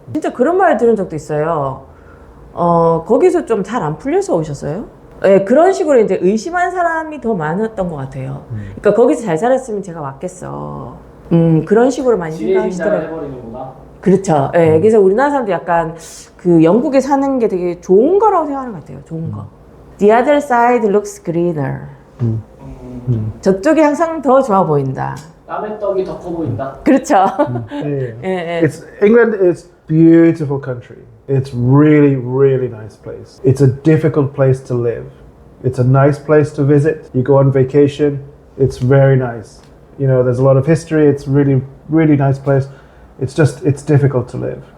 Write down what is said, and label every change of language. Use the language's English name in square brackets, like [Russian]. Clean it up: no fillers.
[Korean] 진짜 그런 말 들은 적도 있어요. 거기서 좀 잘 안 풀려서 오셨어요? 네, 그런 식으로 이제 의심한 사람이 더 많았던 것 같아요. 그러니까 거기서 잘 살았으면 제가 왔겠어. 그런 식으로 많이 지레진다를 생각하시더라고요. 해버리는구나. 그렇죠. 네, 그래서 우리나라 사람도 약간 그 영국에 사는 게 되게 좋은 거라고 생각하는 것 같아요. 좋은 거. [English] The other side looks greener. [Korean] 저쪽이 항상 더 좋아 보인다. 남의 떡이 더 커 보인다. 그렇죠. [English] Yeah. [Korean] 예, 예. [English] England is beautiful country. It's really, really nice place. It's a difficult place to live. It's a nice place to visit. You go on vacation. It's very nice. You know, there's a lot of history. It's really, really nice place. It's difficult to live.